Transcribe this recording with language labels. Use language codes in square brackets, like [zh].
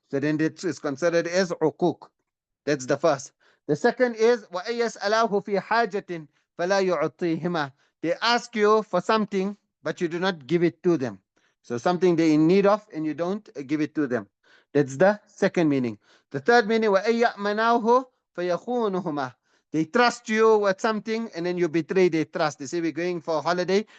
[en] So then it is considered as uquq. That's the first. The second is [ar] وَأَن يَسْأَلَهُ فِي حَاجَةٍ فَلَا يُعْطِيهِمَا. [en] They ask you for something, but you do not give it to them. So something they're in need of, and you don't give it to them. That's the second meaning. The third meaning, [ar] وَأَن يَأْمَنَاهُ فَيَخُونُهُمَا. [en] They trust you with something, and then you betray their trust. They say, we're going for a holiday.